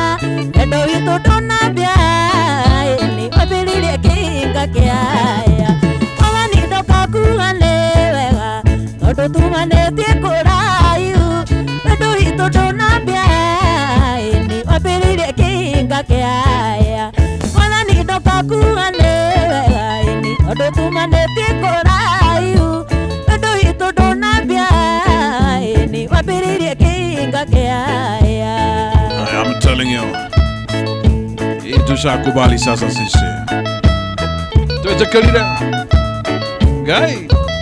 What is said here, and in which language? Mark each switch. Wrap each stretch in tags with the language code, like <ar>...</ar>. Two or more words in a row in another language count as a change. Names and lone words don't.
<ki>wendo witũ ndũnambia ni wambĩrĩirie kĩhinga kĩaya mwathani ndokakuga nĩ wega tondũ tumanĩtie kũraihu wendo witũ ndũnambia ni wambĩrĩirie kĩhinga kĩaya mwathani ndokakuga nĩ wega ni tondũ tumanĩtie kũraihu wendo witũ ndũnambia ni wambĩrĩirie kĩhinga kĩaya.</ki> <en>I'm telling you,</en> <sw>tushakubali sasa sisi tuwetekelile Ngai</sw>